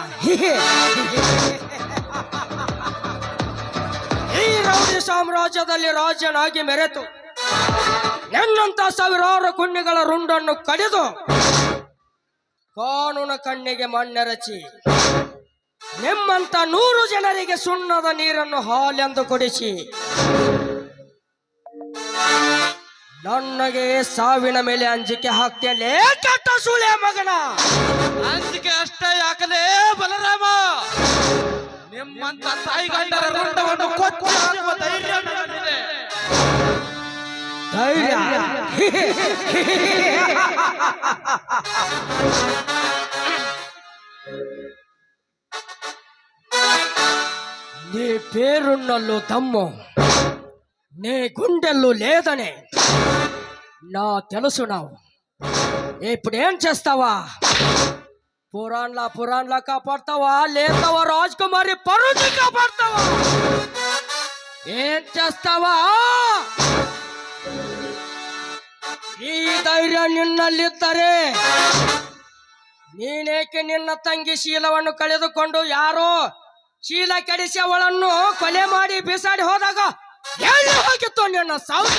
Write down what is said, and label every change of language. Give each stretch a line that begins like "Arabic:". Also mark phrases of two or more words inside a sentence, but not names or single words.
Kannada: ಈ ರೌಡಿ ಸಾಮ್ರಾಜ್ಯದಲ್ಲಿ ರಾಜ್ಯನಾಗಿ ಮೆರೆತು ಎನ್ನಂತ ಸಾವಿರಾರು ಕುಣ್ಣಿಗಳ ರುಂಡನ್ನು ಕಡಿದು ಕಾನೂನ ಕಣ್ಣಿಗೆ ಮಣ್ಣೆರಚಿ ನಿಮ್ಮಂತ 100 ಜನರಿಗೆ ಸುಣ್ಣದ ನೀರನ್ನು ಹಾಲೆಂದು ಕೊಡಿಸಿ ನನಗೆ ಸಾವಿನ ಮೇಲೆ ಅಂಜಿಕೆ ಹಾಕ್ತೇನೆ ಕೆಟ್ಟ ಸುಳೆ ಮಗನ. ಅಂಜಿಕೆ ಅಷ್ಟೇ ಯಾಕಲೇ ಬಲರಾಮ, ನಿಮ್ಮಂತ ತಾಯಿಗಂಡರ ರುಂಡವನ್ನು ಕೊಚ್ಚಿ ಹಾಕುವ ಧೈರ್ಯ ನನ್ನಲ್ಲಿದೆ.
Telugu: ಧೈರ್ಯ నీ పేరున్నల్లో దమ్ము, నీ గుండెల్లో లేదనే నా తెలుసు. ఇప్పుడేం చేస్తావా? పురాణ్లా కాపాడతావా లేతావా రాజ్కుమారి పరుని కాపాడతావా? ఏం చేస్తావా?
Kannada: ಈ ಧೈರ್ಯ ನಿನ್ನಲ್ಲಿದ್ದರೆ ನೀನೇಕೆ ನಿನ್ನ ತಂಗಿ ಶೀಲವನ್ನು ಕಳೆದುಕೊಂಡು ಯಾರೋ ಶೀಲ ಕೆಡಿಸಿ ಅವಳನ್ನು ಕೊಲೆ ಮಾಡಿ ಬಿಸಾಡಿ ಹೋದಾಗ ಎಲ್ಲಿ ಹೋಗಿತ್ತು ನಿನ್ನ ಸೌಧ?